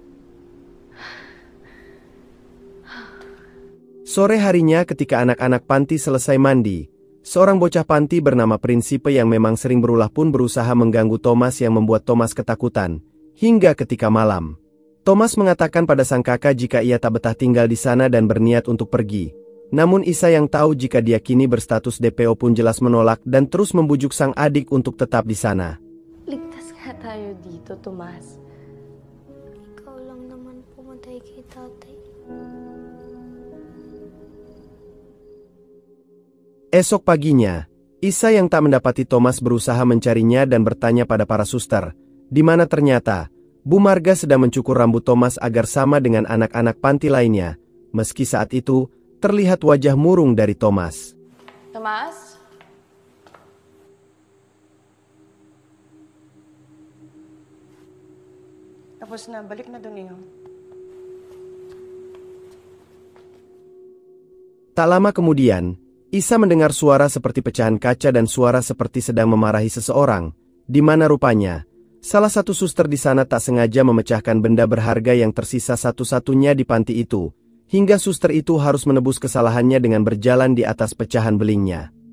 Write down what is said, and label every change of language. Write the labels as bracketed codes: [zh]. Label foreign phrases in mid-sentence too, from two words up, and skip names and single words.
[id] Sore harinya ketika anak-anak panti selesai mandi, seorang bocah panti bernama Prinsipe yang memang sering berulah pun berusaha mengganggu Thomas yang membuat Thomas ketakutan, hingga ketika malam. Thomas mengatakan pada sang kakak jika ia tak betah tinggal di sana dan berniat untuk pergi. Namun Isa yang tahu jika dia kini berstatus DPO pun jelas menolak dan terus membujuk sang adik untuk tetap di sana. [tl] Ligtas nga tayo dito, Tomas. Ikaw lang naman pumatay kay tatay. [id] Esok paginya, Isa yang tak mendapati Thomas berusaha mencarinya dan bertanya pada para suster, di mana ternyata Bu Marga sedang mencukur rambut Thomas agar sama dengan anak-anak panti lainnya. Meski saat itu, terlihat wajah murung dari Thomas. [tl] Tomas? Tapos na, balik na dun iyo. [id] Tak lama kemudian, Isa mendengar suara seperti pecahan kaca dan suara seperti sedang memarahi seseorang, di mana rupanya salah satu suster di sana tak sengaja memecahkan benda berharga yang tersisa satu-satunya di panti itu, hingga suster itu harus menebus kesalahannya dengan berjalan di atas pecahan belingnya.